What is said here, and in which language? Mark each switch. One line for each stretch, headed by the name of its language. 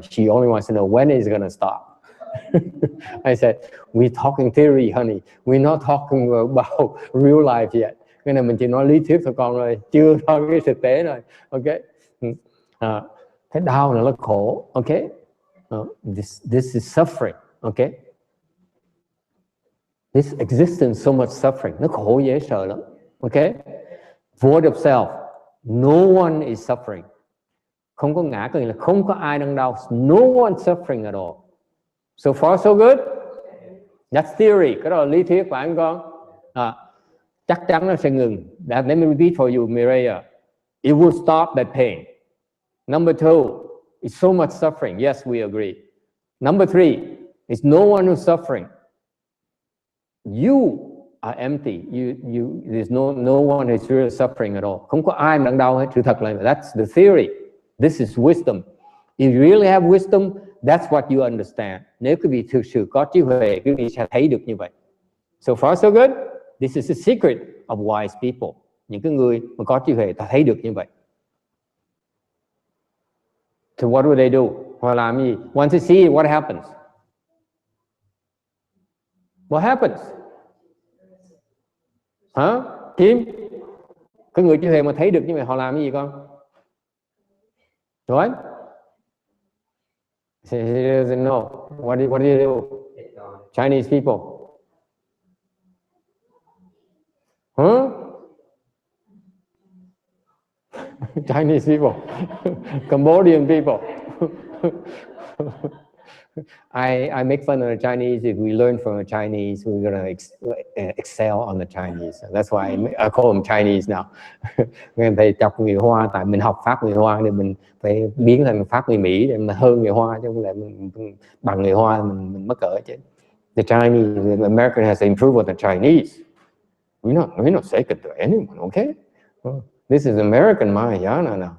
English: She only wants to know when it's going to stop. I said, we're talking theory, honey. We're not talking about real life yet.
Vietnamese: Cái này mình chỉ nói lý thuyết thôi con rồi, chưa nói cái thực tế rồi.
English: Okay.
Vietnamese: Thế đau là khổ.
English: Okay. This is suffering. Okay. This existence so much suffering.
Vietnamese: Nó khổ dễ sợ lắm. Okay.
English: Void of self. No one is suffering.
Vietnamese: Không có ngã, có nghĩa là không có ai đang đau.
English: No one suffering at all. So far so good. That's theory.
Vietnamese: Cái đó là lý thuyết phải không con? Chắc chắn nó sẽ ngừng.
English: Let me repeat for you, Mireya. It will stop that pain. Number 2, it's so much suffering. Yes, we agree. Number 3, it's no one who's suffering. You are empty. There's no one who's really suffering at all.
Vietnamese: Không có ai đang đau hết. Sự thật là
English: that's the theory. This is wisdom. If you really have wisdom, that's what you understand.
Vietnamese: Nếu quý vị thực sự có trí huệ, quý vị sẽ thấy được như vậy.
English: So far so good. This is the secret of wise people.
Vietnamese: Những cái người mà có trí huệ ta thấy được như vậy.
English: So what do they do?
Vietnamese: Họ làm gì?
English: Once they see it, what happens? What happens?
Vietnamese: Hả? Kim? Cái người trí huệ mà thấy được như vậy họ làm cái gì con?
English: What? He doesn't know. What do you do? Chinese people. Huh? Chinese people. Cambodian people. I make fun of the Chinese. If we learn from the Chinese, we're going to excel on the Chinese. That's why I call them Chinese now.
Vietnamese: Mình phải chọc người Hoa, tại mình học Pháp người Hoa, thì mình phải biến thành Pháp người Mỹ để mà hơn người Hoa, chứ không lẽ mình bằng người Hoa mình mắc cỡ chứ.
English: The Chinese, the American has to improve on the Chinese. We're not second to anyone, okay? This is American Mahayana now.